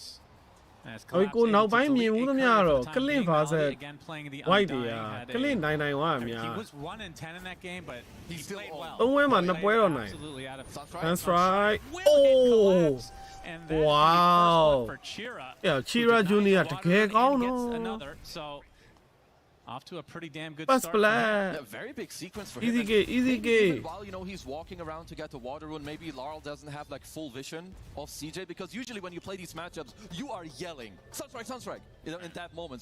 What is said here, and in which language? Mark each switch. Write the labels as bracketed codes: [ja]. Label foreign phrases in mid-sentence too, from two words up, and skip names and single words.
[en] Collapse able to delete a curve for the time being. Molly again playing the Undying. He was 1-10 in that game, but he played well. Absolutely out of That's right. And then wow. For Chira. [my] Yeah, Chira Junior တကယ်ကောင်းနော် [en] Another. So off to a pretty damn good First start. Yeah, very big sequence for easy him. Game, easy game. Even while he's walking around to get the water rune, maybe Laurel doesn't have like full vision of CJ, because usually when you play these matchups, you are yelling Sunstrike, in that moment.